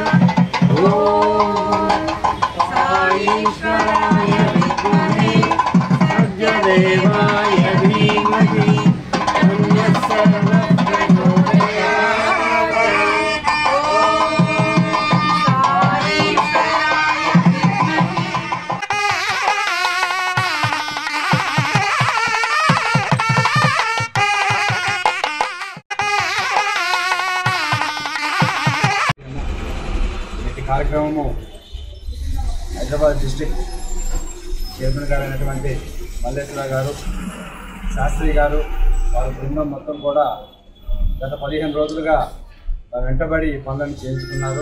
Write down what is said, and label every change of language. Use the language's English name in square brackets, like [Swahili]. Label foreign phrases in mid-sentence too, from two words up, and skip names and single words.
[Sanskrit] ओम साईश्वराय विद्महे सत्यदेवाय धीमहि तन्नः सर्व प्रचोदयात् ओम साईश्वराय [Telugu] కార్యక్రమము హైదరాబాద్ [English] district chairman [Telugu] గారు అయినటువంటి మల్లేశ్వర గారు, శాస్త్రి గారు, వారి బృందం మొత్తం కూడా గత 15 రోజులుగా వెంటబడి పనులను చేయించుకున్నారు.